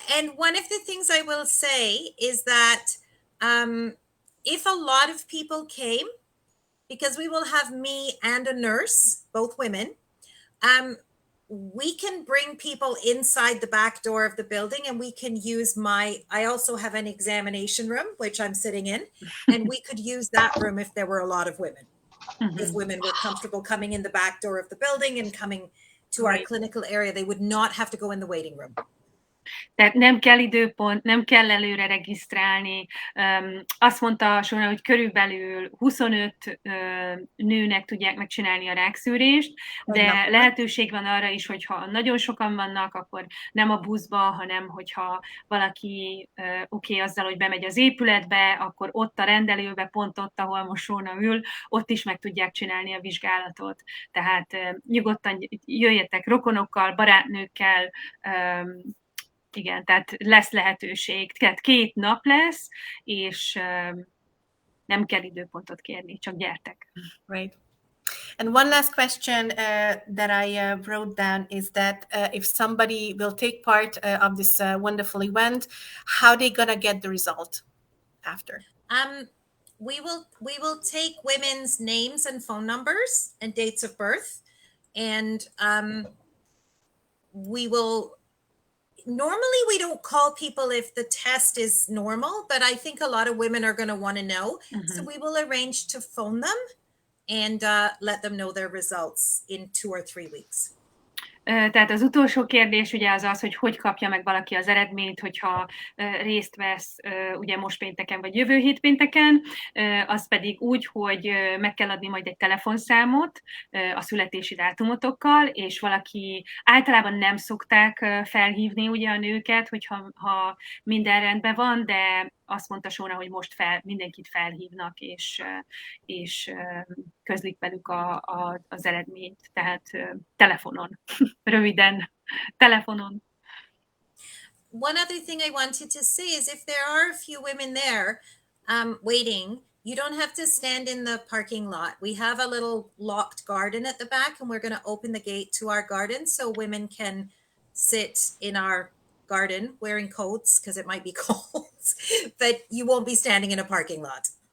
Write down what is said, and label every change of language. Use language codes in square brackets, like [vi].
[en] And one of the things I will say is that if a lot of people came, because we will have me and a nurse, both women, we can bring people inside the back door of the building, and we can use I also have an examination room, which I'm sitting in, and we could use that room if there were a lot of women. Mm-hmm. If women were comfortable coming in the back door of the building and coming to our clinical area, they would not have to go in the waiting room. [hu] Tehát nem kell időpont, nem kell előre regisztrálni. Azt mondta Sóna, hogy körülbelül 25 nőnek tudják megcsinálni a rákszűrést, de lehetőség van arra is, hogyha nagyon sokan vannak, akkor nem a buszba, hanem hogyha valaki azzal, hogy bemegy az épületbe, akkor ott a rendelőbe, pont ott, ahol most Sóna ül, ott is meg tudják csinálni a vizsgálatot. Tehát nyugodtan jöjjetek rokonokkal, barátnőkkel, igen, tehát lesz lehetőség. Tehát 2 nap lesz, és nem kell időpontot kérni, csak gyertek. [en] Right. And one last question that I wrote down is that if somebody will take part of this wonderful event, how they gonna get the result after? We will take women's names and phone numbers and dates of birth, and we will. Normally, we don't call people if the test is normal, but I think a lot of women are going to want to know. Mm-hmm. So we will arrange to phone them and let them know their results in 2 or 3 weeks. [hu] Tehát az utolsó kérdés ugye az, hogy kapja meg valaki az eredményt, hogyha részt vesz ugye most pénteken vagy jövő hét pénteken, az pedig úgy, hogy meg kell adni majd egy telefonszámot a születési dátumotokkal, és valaki általában nem szokták felhívni ugye a nőket, hogyha minden rendben van, de azt mondta Sóna, hogy most mindenkit felhívnak, és közlik velük az eredményt, tehát telefonon, röviden, telefonon. [en] One other thing I wanted to say is if there are a few women there waiting, you don't have to stand in the parking lot. We have a little locked garden at the back, and we're going to open the gate to our garden so women can sit in our garden wearing coats because it might be cold, but you won't be standing in a parking lot.